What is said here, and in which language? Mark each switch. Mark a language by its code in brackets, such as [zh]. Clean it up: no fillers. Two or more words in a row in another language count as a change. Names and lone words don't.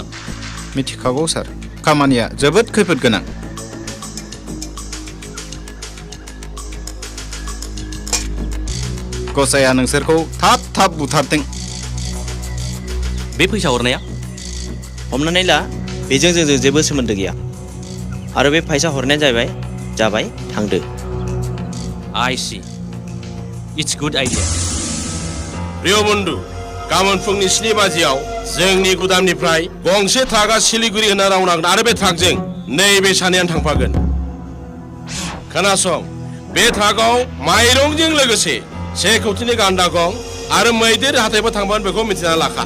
[brx] मिथिखागौ सार खामानिया जोबोद खैफोद गोनां गसाया नोंसोरखौ थाब थाब बुथारथों बे फैसा हरनाया हमनानै ला बेजों जोंजों जेबो सोमोन्दो गैया आरो बे फैसा हरनाया जाबाय थांदो [en] I see. It's good idea. [brx] प्रिय बन्धु गाबोन फुंनि 7 बाजियाव जोंनि गुदामनिफ्राय गंसे ट्राकआ सिलिगुरि होना रावनांगोन आरो बे ट्राकजों नैबे सानैयानो थांफागोन खोनासं बे ट्राकआव माइरंजों लोगोसे 1 कौटिनि गान्दा गं आरो मैदेर हाथायबो थांबानो बेखौ मिथिना लाखा